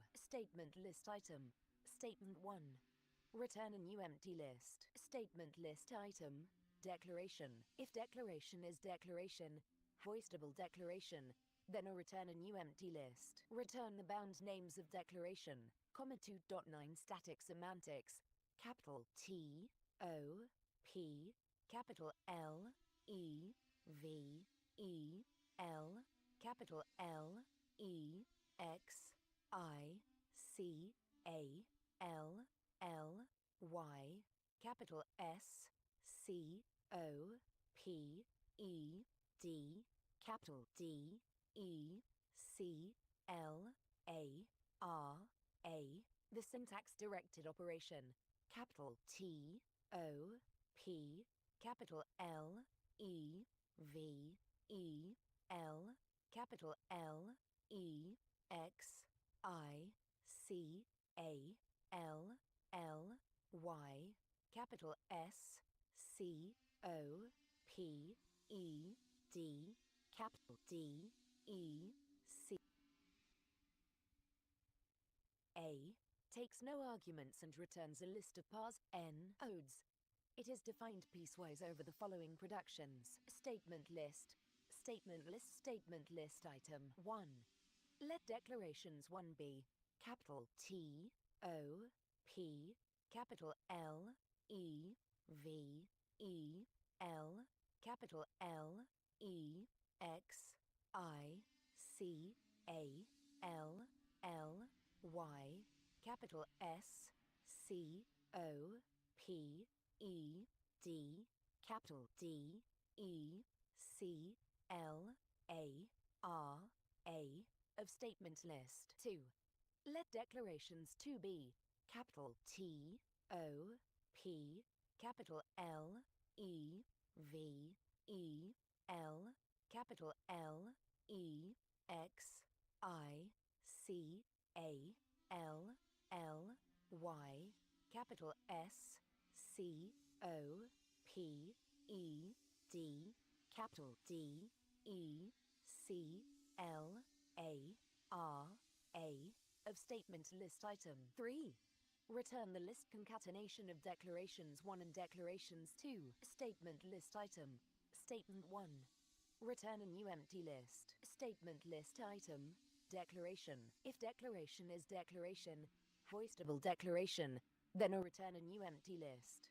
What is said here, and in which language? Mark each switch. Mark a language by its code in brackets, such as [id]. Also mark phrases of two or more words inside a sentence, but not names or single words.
[en] Statement list item. Statement 1. Return a new empty list. Statement list item. Declaration. If declaration is declaration, hoistable declaration, then return a new empty list. Return the bound names of declaration, 2.9 Static semantics. Capital T, O, P, capital L, E, V, E, L, capital L, E, X, I, C, A, L, L, Y, capital S, C, O, P, E, D, capital D, E, C, L, A, R, A. The syntax-directed operation, capital T, O, P, capital L, E, V, E, L, capital L, E, X, I, C, A, L, L, Y, capital S, C, O, P, E, D, capital D, E, C, A, takes no arguments and returns a list of parse n odes. It is defined piecewise over the following productions. Statement list item 1. Let declarations 1 be capital T, O, P, capital L, E, V, E, L, capital L, E, X, I, C, A, L, L, Y, capital S, C, O, P, E, D, capital D, E, C, L, A, R, A, of statement list. 2. Let declarations 2 be capital T, O, P, capital L, E, V, E, L, capital L, E, X, I, C, A, L, L, Y, capital S, C, O, P, E, D, capital D, E, C, L, A, R, A, of statement list item 3. Return the list concatenation of declarations 1 and declarations 2. Statement list item. Statement 1. Return a new empty list. Statement list item. Declaration. If declaration is declaration, hoistable declaration, then return a new empty list.